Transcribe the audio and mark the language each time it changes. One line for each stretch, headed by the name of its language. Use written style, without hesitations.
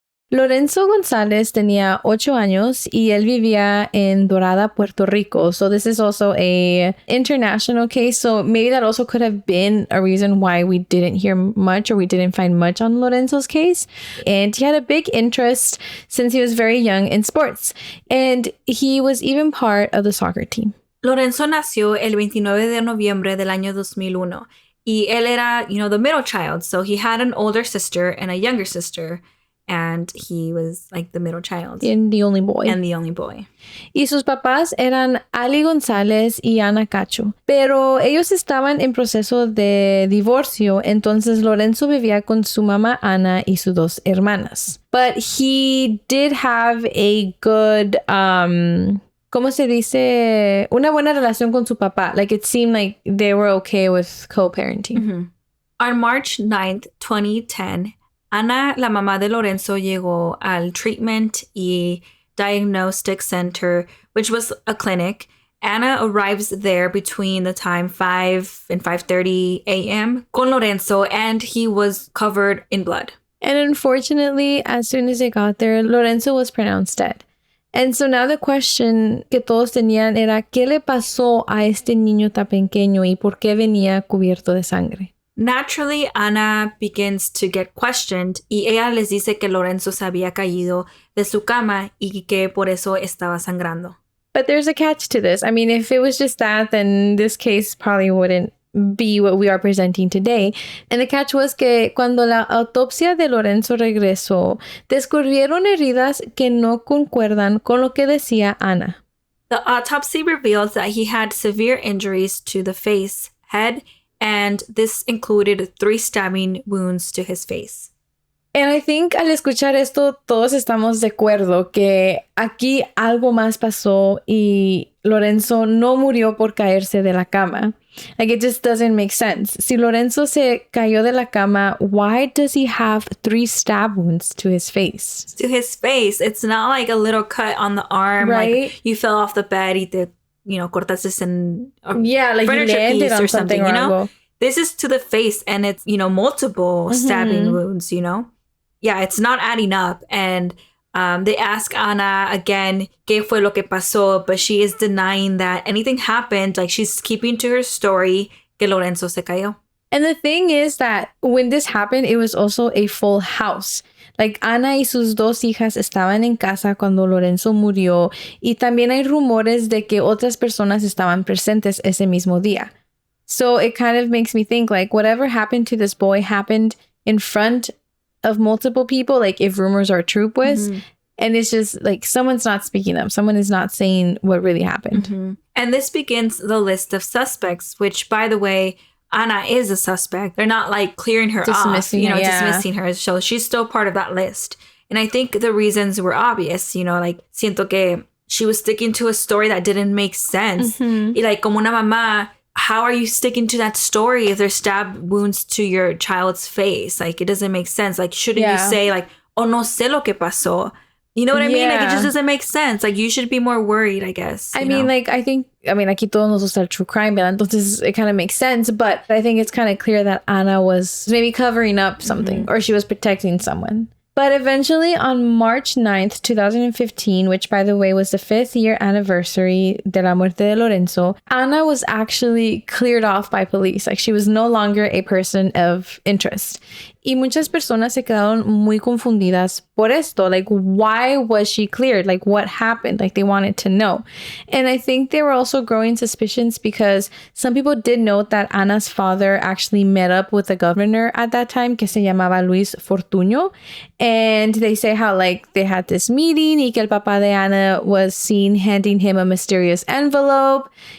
Spanish: Lorenzo González tenía 8 años y él vivía en Dorada, Puerto Rico.
English: So this is also a international case. So maybe that also could have been a reason why we didn't hear much or we didn't find much on Lorenzo's case. And he had a big interest since he was very young in sports. And he was even part of the soccer team.
Spanish: Lorenzo nació el 29 de noviembre del año 2001. Y él era,
English: the middle child. So he had an older sister and a younger sister. And he was like the middle child. And the only boy.
Spanish: Y sus papás eran Ali González y Ana Cacho. Pero ellos estaban en proceso de divorcio, entonces Lorenzo vivía con su mamá Ana y sus 2 hermanas.
English: But he did have a good,
Spanish: ¿cómo se dice? Una buena relación con su papá.
English: Like it seemed like they were okay with co-parenting. Mm-hmm. On March 9th, 2010, Ana,
Spanish: la mamá de Lorenzo, llegó al
English: Treatment y Diagnostic Center, which was a clinic. Ana arrives there between the time 5 and 5:30 a.m. con Lorenzo, and he was covered in blood. And unfortunately, as soon as they got there, Lorenzo was pronounced dead. And so now the question
Spanish: que todos tenían era, ¿qué le pasó a este niño tan pequeño y por qué venía cubierto de sangre?
English: Naturally, Ana begins to get questioned
Spanish: y ella les dice que Lorenzo se había caído de su cama y que por eso estaba sangrando.
English: But there's a catch to this. I mean, if it was just that, then this case probably wouldn't be what we are presenting today. And the catch was
Spanish: que cuando la autopsia de Lorenzo regresó, descubrieron heridas que no concuerdan con lo que decía Ana.
English: The autopsy revealed that he had severe injuries to the face, head, and this included 3 stabbing wounds to his face. And I think
Spanish: al escuchar esto, todos estamos de acuerdo que aquí algo más pasó y Lorenzo no murió por caerse de la cama.
English: Like, it just doesn't make sense.
Spanish: Si Lorenzo se cayó de la cama,
English: why does he have 3 stab wounds to his face? To his face. It's not like a little cut on the arm. Right? Like you fell off the bed
Spanish: y te cortaste en
English: like furniture you landed piece on or something,
Spanish: algo.
English: This is to the face and it's, multiple stabbing wounds, Yeah, it's not adding up. And they ask Ana again,
Spanish: ¿qué fue lo que pasó?
English: But she is denying that anything happened. Like she's keeping to her story
Spanish: que Lorenzo se cayó.
English: And the thing is that when this happened, it was also a full house.
Spanish: Like Ana y sus 2 hijas estaban en casa cuando Lorenzo murió y también hay rumores de que otras personas estaban presentes ese mismo día.
English: So it kind of makes me think like whatever happened to this boy happened in front of multiple people, like if rumors are true, pues. Mm-hmm. And it's just like someone's not speaking up. Someone is not saying what really happened. Mm-hmm. And this begins the list of suspects, which by the way, Ana is a suspect. They're not like clearing her dismissing off, dismissing her. So she's still part of that list. And I think the reasons were obvious, like
Spanish: siento que
English: she was sticking to a story that didn't make sense. Mm-hmm. Y like
Spanish: como una mamá,
English: how are you sticking to that story if there's stab wounds to your child's face? Like, it doesn't make sense. Like, shouldn't you say, like, oh,
Spanish: no sé lo que pasó?
English: You know what I mean? Like, it just doesn't make sense. Like, you should be more worried, I guess. I mean,
Spanish: aquí todos nos gusta el true crime, ¿verdad?
English: Entonces, it kind of makes sense. But I think it's kind of clear that Ana was maybe covering up something or she was protecting someone. But eventually, on March 9th, 2015, which, by the way, was the 5th year anniversary
Spanish: de la muerte de Lorenzo,
English: Ana was actually cleared off by police. Like, she was no longer a person of interest.
Spanish: Y muchas personas se quedaron muy confundidas por esto.
English: Like, why was she cleared? Like, what happened? Like, they wanted to know. And I think they were also growing suspicions because some people did note that Ana's father actually met up with the governor at that time,
Spanish: que se llamaba
English: Luis Fortuño. And they say how, like, they had this meeting
Spanish: y que el papá de Ana
English: was seen handing him a mysterious envelope.